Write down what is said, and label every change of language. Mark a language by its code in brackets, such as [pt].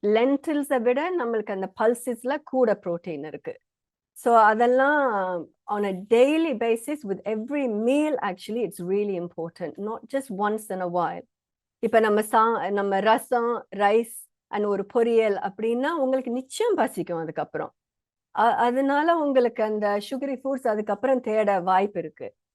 [ta] லென்டில்ஸை விட நம்மளுக்கு அந்த பல்சஸ்ல கூட ப்ரோட்டீன் இருக்கு. ஸோ அதெல்லாம் [en] on a daily basis with every meal actually it's really important, not just once in a while. [ta] இப்ப நம்ம ரசம், ரைஸ் அண்ட் ஒரு பொரியல் அப்படின்னா உங்களுக்கு நிச்சயம் பசிக்கும் அதுக்கப்புறம். அதனால உங்களுக்கு அந்த சுகரி ஃபுட்ஸ் அதுக்கப்புறம் தேட வாய்ப்பு இருக்கு.